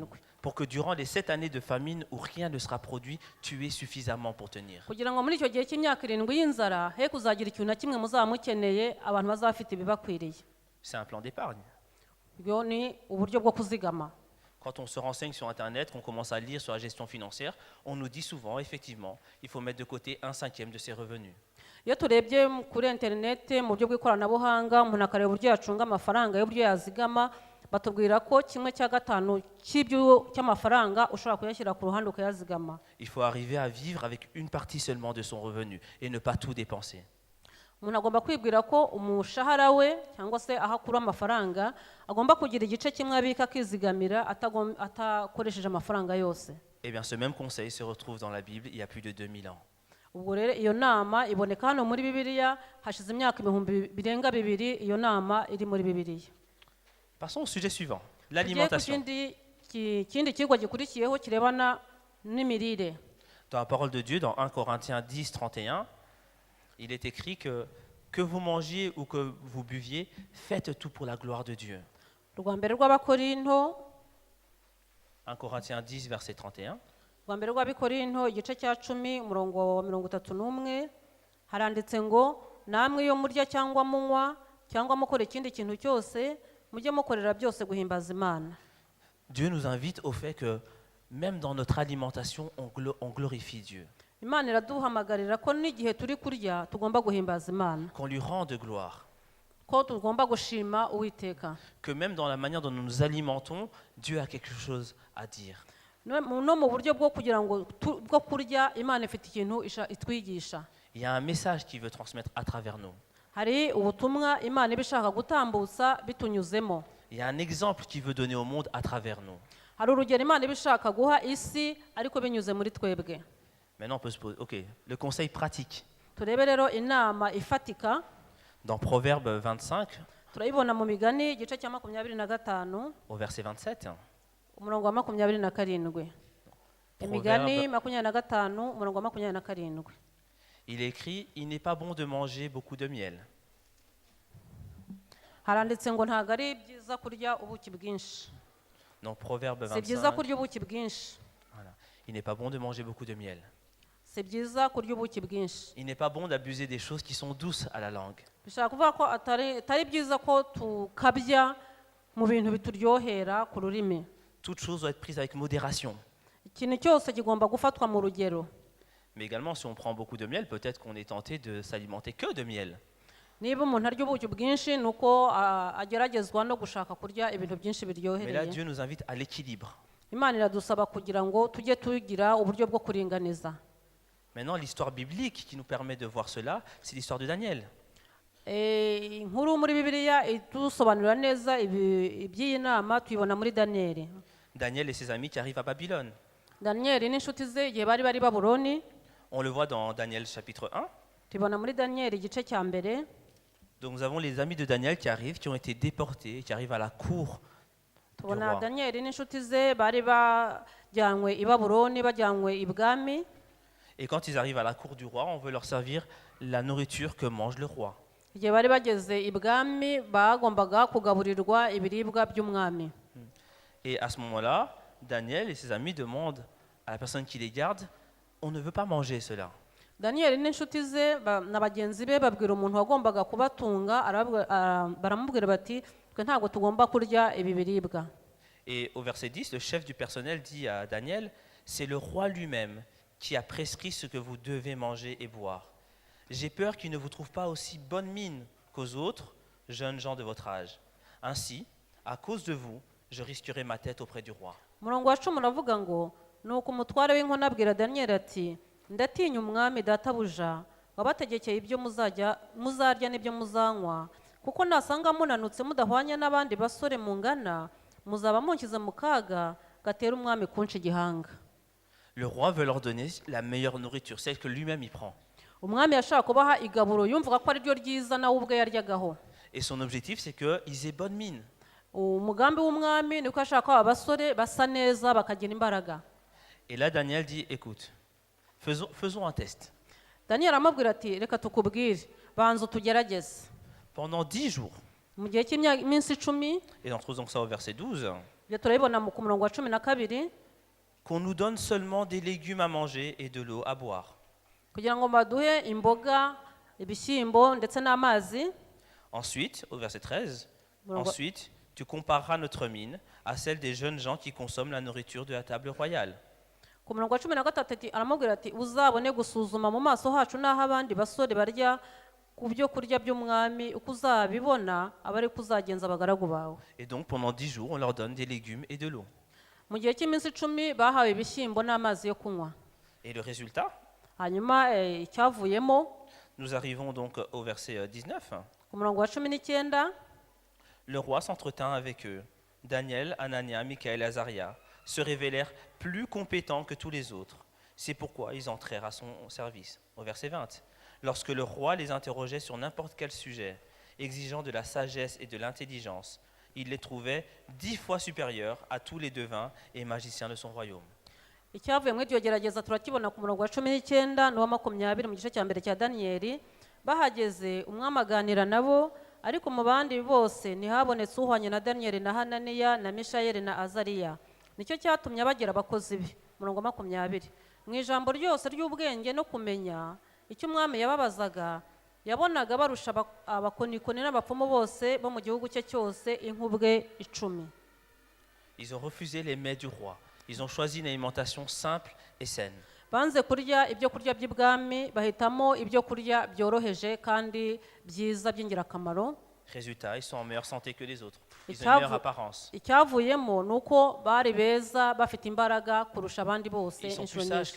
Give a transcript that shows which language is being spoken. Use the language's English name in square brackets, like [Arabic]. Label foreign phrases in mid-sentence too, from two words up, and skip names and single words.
[French] Pour que durant les 7 années de famine où rien ne sera produit, tu aies suffisamment pour tenir. [Kinyarwanda] kugira ngo muri icyo gihe cy'imyaka 7 y'inzara he kuzagira ikintu na kimwe muzaba mukeneye abantu bazafite ibibakwiriye. [French] C'est un plan d'épargne. [Kinyarwanda] Ibyo ni uburyo bwo kuzigama. [French] Quand on se renseigne sur Internet, qu'on commence à lire sur la gestion financière, on nous dit souvent, effectivement, il faut mettre de côté 1/5 de ses revenus. [Kinyarwanda] Iyo turebye kuri interineti mu buryo bw'ikoranabuhanga umuntu akareba uburyo yacunga amafaranga y'uburyo yazigama, batubwira ko 1/5 cy'amafaranga ushobora kuyashyira ku ruhande ukayazigama. [French] Il faut arriver à vivre avec une partie seulement de son revenu et ne pas tout dépenser. [Kinyarwanda] Umuntu agomba kwibwira ko umushahara we cyangwa se aho akura amafaranga agomba kugira igice kimwe abika akizigamira atakoresheje amafaranga yose. [French] Eh bien, ce même conseil se retrouve dans la Bible il y a plus de 2000 ans. [Kinyarwanda] Ubwo rero iyo nama iboneka hano muri Bibiliya hashize imyaka 2,000 iyo nama iri muri Bibiliya. [French] Passons au sujet suivant, l'alimentation. [Kinyarwanda] Ikindi kigo gikurikiyeho kirebana n'imirire. [French] Dans la parole de Dieu, dans 1 Corinthiens 10, 31, il est écrit que vous mangiez ou que vous buviez, faites tout pour la gloire de Dieu. [Kinyarwanda] Rwa mbere rw'Abakorinto [French] 1 Corinthiens 10, verset 31. [Kinyarwanda] Rwa mbere rw'Abakorinto igice cya 10 umurongo wa 31 haranditse ngo namwe iyo murya cyangwa munywa cyangwa mukora ikindi kintu cyose mujye mukorera byose guhimbaza Imana. [French] Dieu nous invite au fait que même dans notre alimentation, on glorifie Dieu. [Kinyarwanda] Imana iraduhamagarira ko n'igihe turi kurya tugomba guhimbaza Imana. [French] Qu'on lui rende gloire. [Kinyarwanda] Ko tugomba gushima Uwiteka. [French] Que même dans la manière dont nous nous alimentons, Dieu a quelque chose à dire. [Kinyarwanda] No mu buryo bwo kugira ngo bwo kurya Imana ifite ikintu itwigisha. [French] Il y a un message qu'il veut transmettre à travers nous. [Kinyarwanda] Hari ubutumwa Imana ibishaka gutambutsa bitunyuzemo. [French] Il y a un exemple qu'il veut donner au monde à travers nous. [Kinyarwanda] Hari urugero Imana ibishaka guha isi ariko binyuze muri twebwe. [French] Maintenant, on peut se poser, ok, le conseil pratique. [Kinyarwanda] Turebe rero inama ifatika. [French] Dans Proverbe 25, [Kinyarwanda] turayibona mu migani igice cya 25 [French] au verset 27. [Kinyarwanda] Umurongo wa 27. Imigani 25 umurongo wa 27. [French] Il est écrit, il n'est pas bon de manger beaucoup de miel. [Kinyarwanda] Haranditse ngo ntago ari byiza kurya ubuki bwinshi. [French] Dans Proverbe 25. C'est [Kinyarwanda] byiza kurya ubuki bwinshi. [French] Voilà. Il n'est pas bon de manger beaucoup de miel. [Kinyarwanda] C'est byiza kurya ubuki bwinshi. [French] Il n'est pas bon d'abuser des choses qui sont douces à la langue. [Kinyarwanda] Bishaka kuvuga ko atari byiza ko tukabya mu bintu bituryohera ku rurimi. [French] Toute chose doit être prise avec modération. [Kinyarwanda] Ikintu cyose kigomba gufatwa mu rugero. [French] Mais également, si on prend beaucoup de miel, peut-être qu'on est tenté de s'alimenter que de miel. [Kinyarwanda] Niba umuntu arya ubuki bwinshi nuko ageragezwa no gushaka kurya ibintu byinshi biryohereye. [French] Mais là, Dieu nous invite à l'équilibre. [Kinyarwanda] Imana iradusaba kugira ngo tujye tugira uburyo bwo kuringaniza. [French] Maintenant, l'histoire biblique qui nous permet de voir cela, c'est l'histoire de Daniel. [Kinyarwanda] Inkuru muri Bibiliya itusobanurira neza iby'iyi nama tuyibona muri Daniel. [French] Daniel et ses amis qui arrivent à Babylone. [Kinyarwanda] Daniel n'inshuti ze igihe bari Babuloni. [French] On le voit dans Daniel chapitre 1. [Kinyarwanda] Tubona muri Daniel igice cya mbere. [French] Donc nous avons les amis de Daniel qui arrivent, qui ont été déportés, qui arrivent à la cour du [Kinyarwanda] Tubona [French] roi. [Kinyarwanda] Daniel n'inshuti ze bari bajyanywe i Babuloni bajyanywe ibwami. [French] Et quand ils arrivent à la cour du roi, on veut leur servir la nourriture que mange le roi. [Kinyarwanda] Igihe bari bageze ibwami bagombaga kugaburirwa ibiribwa by'umwami. [French] Et à ce moment-là, Daniel et ses amis demandent à la personne qui les garde, on ne veut pas manger cela. [Kinyarwanda] Daniel n'inshuti ze na bagenzi be babwira umuntu wagombaga kubatunga baramubwira bati twe ntabwo tugomba kurya ibi biribwa. [French] Et au verset 10, le chef du personnel dit à Daniel, c'est le roi lui-même qui a prescrit ce que vous devez manger et boire. J'ai peur qu'il ne vous trouve pas aussi bonne mine qu'aux autres jeunes gens de votre âge. Ainsi, à cause de vous, je risquerai ma tête auprès du roi. [Kinyarwanda] Umurongo wa 10 uravuga ngo nuko umutware w'inkone abwira Daniel ati ndatinya umwami databuja wabategekeye ibyo muzarya n'ibyo muzanywa kuko nasanga munanutse mudahwanye n'abandi basore mungana muzaba munkize mu kaga gatera umwami kunca igihanga. [French] Le roi veut leur donner la meilleure nourriture, celle que lui-même y prend. [Kinyarwanda] Umwami yashaka kubaha igaburo yumvaga ko ari ryo ryiza nawe ubwe yaryagaho. [French] Et son objectif, c'est qu'ils aient bonne mine. [Kinyarwanda] Umugambi w'umwami niko ashaka ko abasore basa neza bakagira imbaraga. [French] Et là, Daniel dit, écoute, Faisons un test. [Kinyarwanda] daniyeli aramubwira ati reka tukubwire banza utugerageze [French] Pendant 10 jours, [Kinyarwanda] mu gihe cy'iminsi 10 [French] et en trouvant ça au verset 12, [Kinyarwanda] ibyo turabibona ku murongo wa 12 [French] qu'on nous donne seulement des légumes à manger et de l'eau à boire. [Kinyarwanda] kugira ngo baduhe imboga ibishyimbo ndetse n'amazi. [French] Ensuite, au verset 13, [Kinyarwanda] Murongo- [French] ensuite, tu compareras notre mine à celle des jeunes gens qui consomment la nourriture de la table royale. [Kinyarwanda] ku murongo wa 13 aramubwira ati uzabone gusuzuma mu maso hacu n'aho abandi basore barya ku byo kurya by'umwami uko uzabibona aba ari ko uzagenza abagaragu bawe. [French] Et donc, pendant 10 jours, on leur donne des légumes et de l'eau. [Kinyarwanda] mu gihe cy'iminsi 10 bahawe ibishyimbo n'amazi yo kunywa. [French] Et le résultat, [Kinyarwanda] hanyuma icyavuyemo [French] nous arrivons donc au verset 19. [Kinyarwanda] ku murongo wa 19 [French] Le roi s'entretint avec eux. Daniel, Anania, Michaël et Azaria se révélèrent plus compétents que tous les autres. C'est pourquoi ils entrèrent à son service. Au verset 20. Lorsque le roi les interrogeait sur n'importe quel sujet, exigeant de la sagesse et de l'intelligence, il les trouvait 10 fois supérieurs à tous les devins et magiciens de son royaume. [Kinyarwanda] icyavuye muri iryo gerageza turakibona ku murongo wa 19 n'uwa 20 mu gice cya mbere cya daniyeli. Bahageze umwami aganira nabo, ariko mu bandi bose ntihabonetse uhwanye na daniyeli na hananiya na mishayeli na azariya. Nicyo cyatumye bagira abakozi be. Murongo wa 20 mu ijambo ryose ry'ubwenge no kumenya icyo umwami yababazaga yabonaga barusha abakonikoni n'abapfumu bose bo mu gihugu cye cyose inkubwe 10. [French] Ils ont refusé les mets du roi. Ils ont choisi une alimentation simple et saine. [Kinyarwanda] banze kurya ibyo kurya by'ibwami bahitamo ibyo kurya byoroheje kandi byiza by'ingirakamaro. [French] Résultat, ils sont en meilleure santé que les autres. Ils ont une meilleure apparence. [Kinyarwanda] icyavuyemo ni uko bari beza bafite imbaraga kurusha abandi bose [French] Ils sont [Kinyarwanda] inshuro [French] plus sages